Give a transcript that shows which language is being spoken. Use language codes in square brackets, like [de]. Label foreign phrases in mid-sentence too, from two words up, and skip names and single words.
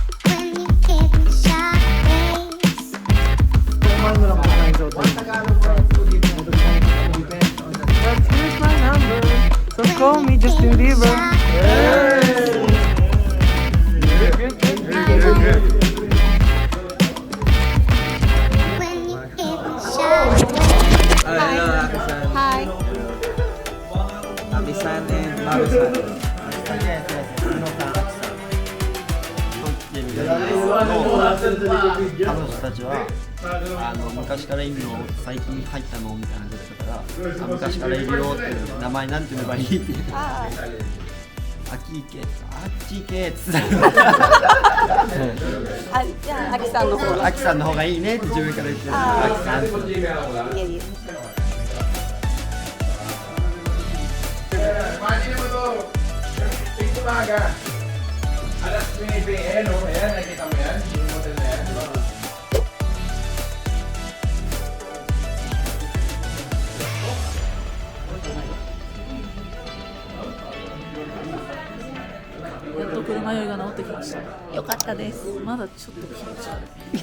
[en] But here's my number, so call me Justin Bieber. Hi. Abisan and Marusan. [ja] 彼女たちは昔からいるの最近入ったのみたいな感じだったから昔からいるよっていう名前なんて呼べばいいってあアキーケあっちーケっつってあ、じゃあ、あきさんの方が。アキさんの方がいいねって自分から言ってるアキさんっていやいや。 [tl] Imagine mo to. Tingin umaga. Alas 9 PM, no? Ayan, nakikita mo yan? Yung hotel na yan. [ja] やっと車酔いが治ってきました。よかったです。まだちょっと気持ち悪い。